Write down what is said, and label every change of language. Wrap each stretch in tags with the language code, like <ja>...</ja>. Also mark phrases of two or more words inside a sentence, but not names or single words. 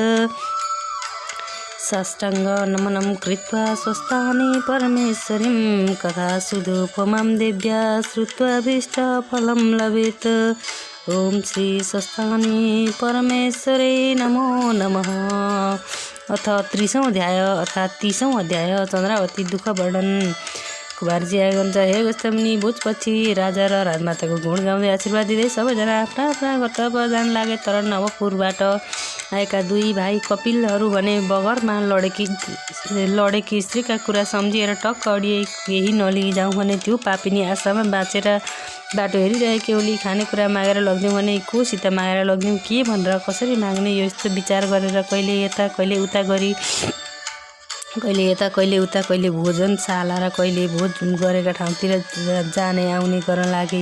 <sa>साष्टाङ्ग नमनं कृत्वा स्वस्थानि परमेश्वरीं कथासुधोपमां देव्या श्रुत्वा भीष्टफलं लभेत्। ओम श्री स्वस्थानी परमेश्वरे नमो नमः।</sa> <ne>अथ 30औं अध्याय अर्थात् 30औं अध्याय चन्द्रावती दुःख वर्णन। कुमारजी आइरहन्छ। हे गोस्वामी भोजपछि राजा र राजमाताको गुण गाउँदै आशीर्वाद दिँदै सबैजना आफ्ना आफ्ना कर्तव्य जान लागे। तर नवपुरबाट आएका दुई भाइ कपिलहरू भने बगरमा लडेकी स्त्रीका कुरा सम्झिएर टक्क अडिए केही नलिजाउँ भने त्यो पापिनी आशामा बाँचेर बाटो हेरिरहेकी ओली खानेकुरा मागेर लगिदिउँ भने कोसित मागेर लगिदिउँ के भनेर कसरी माग्ने यो यस्तो विचार गरेर कहिले यता कहिले उता गरी कहिले यता कहिले उता कहिले भोजनशाला र कहिले भोज गरेका ठाउँतिर जाने आउने गर्न लागे।</ne>